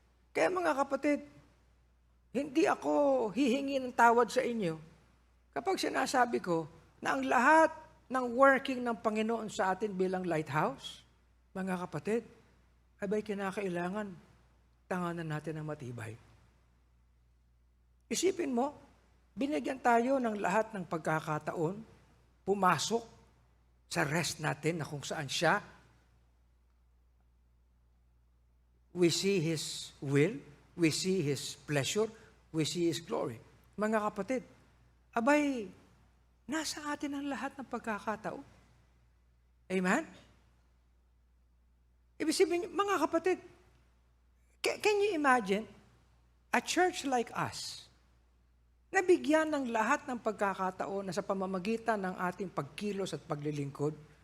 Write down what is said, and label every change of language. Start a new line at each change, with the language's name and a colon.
Filipino: Kaya mga kapatid, hindi ako hihingi ng tawad sa inyo kapag sinasabi ko na ang lahat ng working ng Panginoon sa atin bilang lighthouse, mga kapatid, abay kinakailangan tanganan natin ng matibay. Isipin mo, binigyan tayo ng lahat ng pagkakataon, pumasok sa rest natin na kung saan siya.
English: We see His will, we see His pleasure, we see His glory.
Filipino: Mga kapatid, abay, nasa atin ang lahat ng pagkakataon. Amen? Ibig sabihin, mga kapatid,
English: can you imagine a church like us,
Filipino: nabigyan ng lahat ng pagkakataon na sa pamamagitan ng ating pagkilos at paglilingkod?